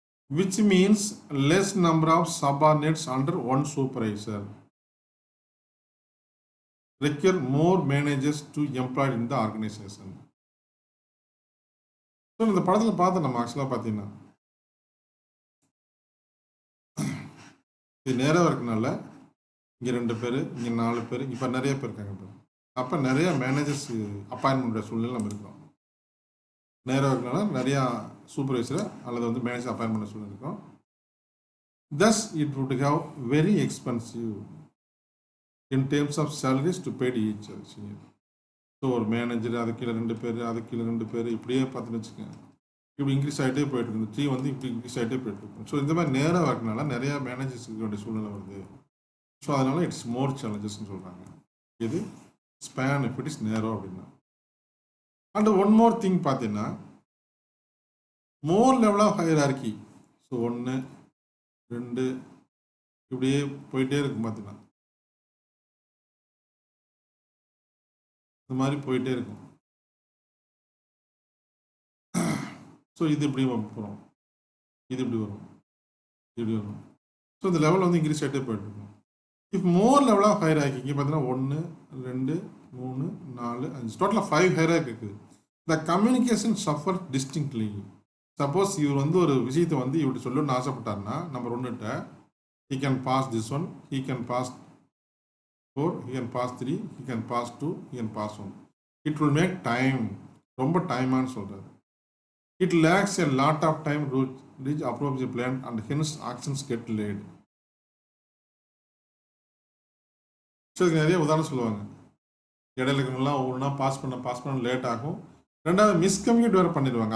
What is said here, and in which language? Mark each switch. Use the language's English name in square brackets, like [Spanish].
[English] which means less number of subordinates under one supervisor. Require more managers to employ in the organization. [Tamil] So இந்த படத்தில் பார்த்து நம்ம ஆக்சுவலாக பார்த்தீங்கன்னா இது நேராக இருக்கனால இங்கே 2 பேர், இங்கே 4 பேர், இப்போ நிறைய பேர் இருக்காங்க. இப்போ அப்போ நிறையா மேனேஜர்ஸ் அப்பாயின்மெண்ட் சூழ்நிலை நம்ம இருக்கிறோம். நேராக இருக்கனால நிறையா சூப்பர்வைசரை அல்லது வந்து மேனேஜர் அப்பாயின்மெண்ட் சூழ்நிலை இருக்கோம். [English] Thus, it would have very expensive in terms of salaries to pay each other. [Tamil] So ஒரு மேனேஜர் அது கீழே 2 பேர், அது கீழே 2 பேர், இப்படியே பார்த்துன்னு வச்சுக்கோங்க. இப்படி இன்க்ரீஸ் ஆகிட்டே போயிட்டு இருக்கு. இந்த ட்ரீ வந்து இப்படி இன்க்ரீஸ் ஆகிட்டே போயிட்டு இருக்கும். ஸோ இந்த மாதிரி நேராக வரதுனால நிறையா மேனேஜர்ஸ் இருக்க வேண்டிய சூழ்நிலை வருது. ஸோ அதனால் இட்ஸ் மோர் சேலஞ்சஸ்ன்னு சொல்கிறாங்க. இது [English] span if it is narrow [Tamil] அப்படின்னா. [English] And one more thing பார்த்தீங்கன்னா more level of hierarchy. [Tamil] ஸோ 1 2 இப்படியே போயிட்டே இருக்கும். பார்த்தீங்கன்னா இந்த மாதிரி போயிட்டே இருக்கும். ஸோ இது இப்படி போகிறோம், இது இப்படி வரும், இப்படி வரும். ஸோ இந்த லெவல் வந்து இன்க்ரீஸ் ஆகிட்டே போயிட்டுருக்கும். இப்போ மோர் லெவல் ஆஃப் ஹையரார்கி இங்கே பார்த்தீங்கன்னா 1 2 3 4 5 டோட்டலாக 5 ஹையரார்கி இருக்குது. [English] The communication suffer distinctly. [Tamil] சப்போஸ் இவர் வந்து ஒரு விஷயத்தை வந்து இவர்கிட்ட சொல்லணும்னு ஆசைப்பட்டார்னா number [English] 1 he can pass this one, he can pass 4, he can pass 3, he can pass 2, he can pass 1. It will make time. [Tamil] ரொம்ப டைமான்னு சொல்கிறாரு. [English] It lacks a lot of time to reach appropriate plan and hence actions get delayed. [Tamil] So இதுக்கு நிறைய உதாரணம் சொல்லுவாங்க. இடையில இருக்கவங்களாம் ஒவ்வொன்றா pass பண்ண லேட் ஆகும். 2வது மிஸ்கம்யூனிகேட் வேறு பண்ணிடுவாங்க.